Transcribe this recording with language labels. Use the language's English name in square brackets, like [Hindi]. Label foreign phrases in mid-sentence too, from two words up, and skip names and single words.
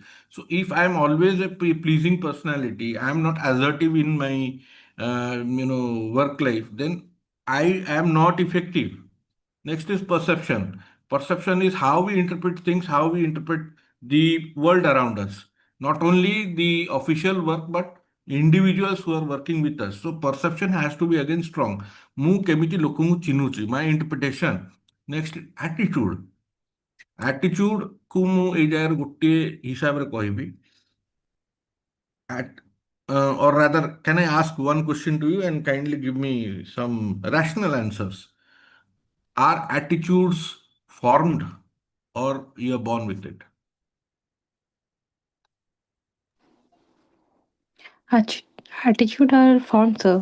[English] So if I'm always a pleasing personality, I'm not assertive in my work life, then I am not effective. Next is perception. Perception is how we interpret things, how we interpret the world around us. Not only the official work, but individuals who are working with us. So perception has to be again strong. [Odia] ମୁଁ କେମିତି ଲୋକଙ୍କୁ ଚିହ୍ନୁଛି, [English] my interpretation. Next, attitude. [Odia] Attitude କୁ ମୁଁ ଏଇ ଜାଗାରେ ଗୋଟିଏ ହିସାବରେ କହିବି. [English] Or rather, can I ask one question to you and kindly give me some rational answers? Are attitudes formed or you're born with it? Attitude are formed, sir.